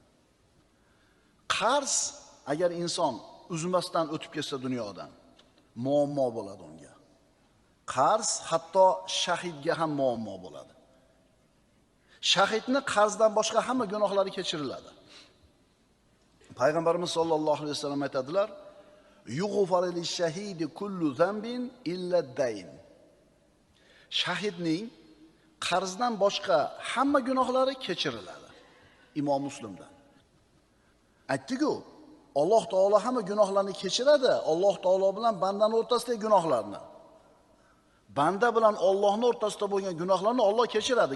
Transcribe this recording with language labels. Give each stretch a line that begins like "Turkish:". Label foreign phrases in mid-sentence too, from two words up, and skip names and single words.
Uzbek: Qarz agar inson uzmasdan o'tib ketsa dunyodan, muammo bo'ladi unga. Qarz hatto shahidga ham muammo bo'ladi. Shahidni qarzdan boshqa hamma gunohlari kechiriladi.
Arabic: Payg'ambarimiz صلى الله عليه وسلم aytadilar: "يغفر للشهيد كل ذنب إلا الدين."
Uzbek: Shahidning qarzdan boshqa hamma gunohlari kechiriladi. Imom Muslimdan. Aytdi-ku, Alloh taolo hamma gunohlarni kechiradi. Alloh taolo bilan bandaning o'rtasidagi gunohlarni. Banda bilan Allohning o'rtasida bo'lgan gunohlarni Alloh kechiradi.